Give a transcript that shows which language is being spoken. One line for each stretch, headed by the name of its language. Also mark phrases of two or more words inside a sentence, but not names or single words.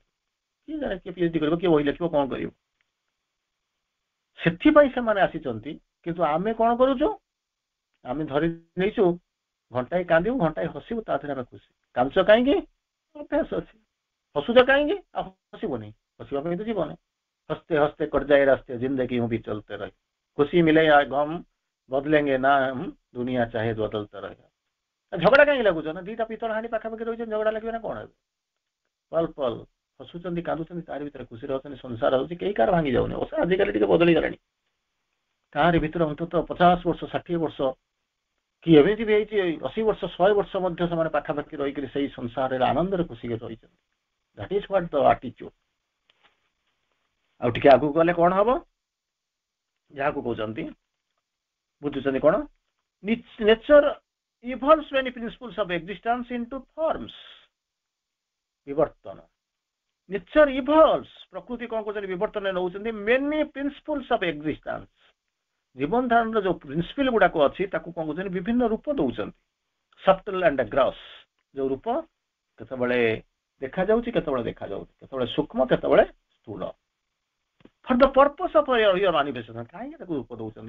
Odia: କିଏ ଜାଣେ କିଏ ପିଏଚଡି କରିବ, କିଏ ବହି ଲେଖିବ, କଣ କରିବ, ସେଥିପାଇଁ ସେମାନେ ଆସିଛନ୍ତି। କିନ୍ତୁ ଆମେ କଣ କରୁଛୁ? ଆମେ ଧରି ନେଇଛୁ, ଘଣ୍ଟାଏ କାନ୍ଦିବୁ, ଘଣ୍ଟାଏ ହସିବୁ, ତା ଦେହରେ ଆମେ ଖୁସି। କାନ୍ଦୁଛ କାହିଁକି? ଅଭ୍ୟାସ ଅଛି। ହସୁଛ କାହିଁକି? ଆଉ ହସିବନି, ହସିବା ପାଇଁ ତ ଜୀବନ।
Hindi: हंसते हंसते कट जाए रास्ते, जिंदगी यूं भी चलते रहे, खुशी मिले या गम बदलेंगे ना हम, दुनिया चाहे बदलते रहे।
Odia: ଝଗଡ଼ା କାହିଁକି ଲାଗୁଛ? ନା 2ଟା ପିତଳ ହାଣ୍ଡି ପାଖାପାଖି ରହିଛନ୍ତି, ଝଗଡ଼ା ଲାଗିବେ ନା କଣ? ଏବେ ପଲ ପଲ ହସୁଛନ୍ତି, କାନ୍ଦୁଛନ୍ତି, ତାରି ଭିତରେ ଖୁସିରେ ଅଛନ୍ତି। ସଂସାର ହଉଛି କେହି କାହାର ଭାଙ୍ଗି ଯାଉନି, ଅବଶ୍ୟ ଆଜିକାଲି ଟିକେ ବଦଳି ଗଲାଣି। ତାରି ଭିତରେ ଅନ୍ତତଃ 50 ବର୍ଷ, 60 ବର୍ଷ, କି ଏମିତି ବି ହେଇଛି 80 ବର୍ଷ, 100 ବର୍ଷ ମଧ୍ୟ ସେମାନେ ପାଖାପାଖି ରହିକରି ସେଇ ସଂସାରରେ ଆନନ୍ଦରେ ଖୁସିରେ ରହିଛନ୍ତି।
English: that is what the attitude.
Odia: ଆଉ ଟିକେ ଆଗକୁ ଗଲେ କଣ ହବ? ଯାହାକୁ କହୁଛନ୍ତି, ବୁଝୁଛନ୍ତି କଣ?
English: ନେଚର evolves many principles of existence into forms.
Odia: ବିବର୍ତ୍ତନ,
English: nature evolves,
Odia: ପ୍ରକୃତି କଣ କରୁଛନ୍ତି? ବିବର୍ତ୍ତନ ନେଉଛନ୍ତି
English: many principles of existence।
Odia: ଜୀବନ ଧାରଣର ଯୋଉ ପ୍ରିନ୍ସିପଲ ଗୁଡାକ ଅଛି, ତାକୁ କଣ କରୁଛନ୍ତି? ବିଭିନ୍ନ ରୂପ ଦଉଛନ୍ତି।
English: subtle and gross,
Odia: ଯୋଉ ରୂପ କେତେବେଳେ ଦେଖାଯାଉଛି, କେତେବେଳେ ଦେଖାଯାଉଛି, କେତେବେଳେ ସୂକ୍ଷ୍ମ, କେତେବେଳେ ସ୍ଥୂଳ।
English: for the purpose of your manifestation.
Odia: କାହିଁକି ତାକୁ ରୂପ ଦଉଛନ୍ତି?